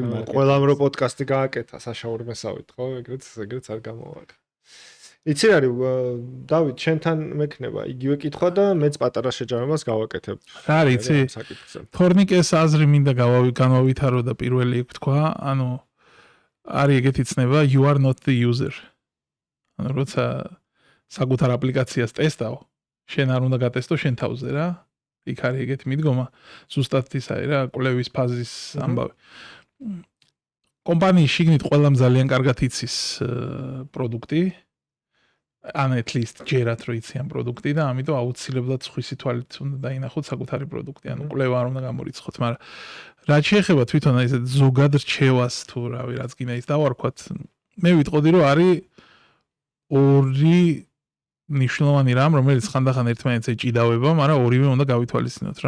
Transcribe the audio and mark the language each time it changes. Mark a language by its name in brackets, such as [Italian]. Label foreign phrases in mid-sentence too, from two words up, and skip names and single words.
[Georgian] ყველამ რო პოდკასტი გააკეთა საშაურმესავით, ხო? ეგრეც არ გამოვაკ. იცი რა არის, დავით, შენთან მექნება იგივე კითხვა და მეც პატარა შეჯამებას გავაკეთებ. რა არის, იცი? საკითხზე. თორნიკეს აზრი მინდა განავითარო და პირველი იქ თქვა, ანუ არის ეგეთი ცნება [English] you are not the user. [Georgian] ანუ როცა საკუთარ აპლიკაციას ტესტავ, შენ არ უნდა გატესტო შენ თავზე რა. იქ არის ეგეთი მიდგომა, ზუსტად ის არის რა, კვლევის ფაზის ამბავი. კომპანიის შიგნით ყველამ ძალიან კარგად იცის პროდუქტი. ან [English] at least [Georgian] ჯერათ რო იციან პროდუქტი და ამიტომ აუცილებლად სხვისი თვალით უნდა დაინახოთ საკუთარი პროდუქტი. ანუ კვლევა არ უნდა გამორიცხოთ, მაგრამ რაც შეეხება თვითონ ესე ზოგად რჩევას თუ რავი, რაც გინდა ის დავარქვათ, მე ვიტყოდი რომ არის ორი ნიშნულოვანი რამ, რომელიც ხანდახან ერთმანეთს ეჭიდავება, მაგრამ ორივე უნდა გავითვალისწინოთ რა.